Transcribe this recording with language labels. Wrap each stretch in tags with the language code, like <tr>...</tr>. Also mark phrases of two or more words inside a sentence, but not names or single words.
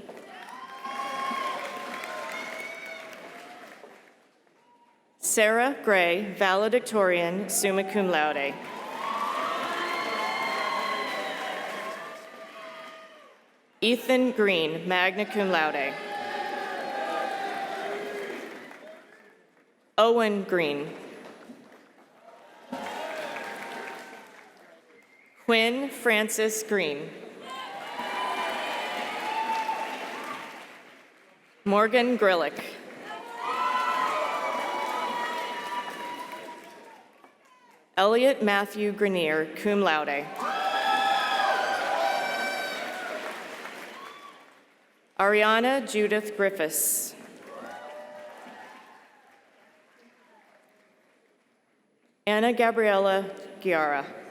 <en>Sarah Gray, valedictorian,</en> <la>summa cum laude.</la> <en>Ethan Green,</en> <la>magna cum laude.</la> <en>Owen Green. Quinn Francis Green. Morgan Grillick. Elliot Matthew Grenier,</en> <la>cum laude.</la> <en>Ariana Judith Griffiths. Anna Gabriela Giara.</en>